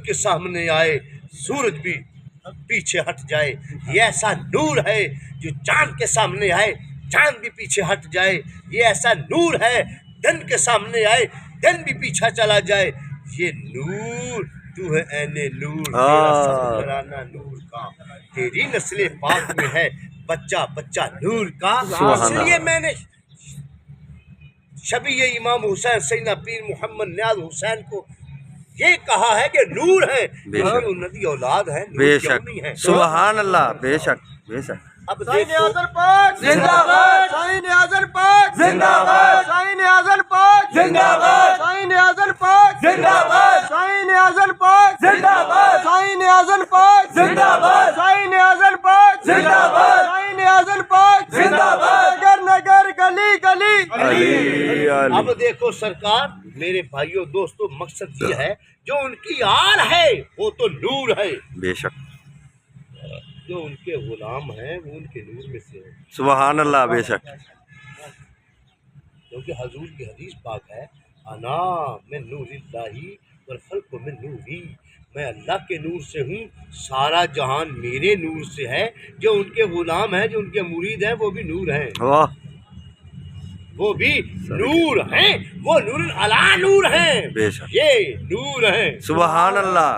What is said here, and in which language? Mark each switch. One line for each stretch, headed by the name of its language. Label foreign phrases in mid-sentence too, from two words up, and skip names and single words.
Urdu: کے سامنے آئے سورج بھی پیچھے ہٹ جائے، یہ ایسا نور ہے جو چاند کے سامنے آئے چاند بھی پیچھے ہٹ جائے، یہ ایسا نور ہے دن کے سامنے آئے دن بھی پیچھا چلا جائے، یہ نور تو ہے عین نور، تیرا سب گھرانہ نور کا، تیری نسل پاک میں ہے بچہ بچہ نور کا۔ اس لیے میں نے شبیہ امام حسین سیدنا پیر محمد نیاز حسین کو یہ کہا ہے کہ نور ہے، انہوں کی اولاد ہے، بے نور کیوں شک، نہیں ہے؟
Arabic: سبحان اللہ،
Urdu: بے شک بے شک۔ اب شاہین دیکھو، اعظم پاک زندہ باد، شاہین اعظم پاک زندہ باد، شاہین اعظم پاک زندہ باد، شاہین اعظم پاک زندہ باد، شاہین اعظم پاک زندہ باد، شاہین اعظم پاک زندہ باد، شاہین اعظم پاک زندہ باد، شاہین اعظم پاک زندہ باد، نگر نگر گلی گلی علی علی، اب دیکھو سرکار، میرے بھائیوں دوستو، مقصد یہ ہے جو ان کی آل ہے وہ تو نور ہے، بے شک، جو ان کے غلام ہیں وہ ان کے نور میں سے ہیں،
Arabic: سبحان اللہ،
Urdu: بے شک، کیونکہ حضور کی حدیث پاک ہے،
Arabic: انا من نور اللہ والخلق من نوری،
Urdu: میں اللہ کے نور سے ہوں، سارا جہان میرے نور سے ہے، جو ان کے غلام ہیں، جو ان کے مرید ہیں، وہ بھی نور ہیں، واہ، وہ بھی نور ہیں، وہ
Arabic: نور علا نور
Urdu: ہیں، بے شک، یہ نور ہیں،
Arabic: سبحان اللہ،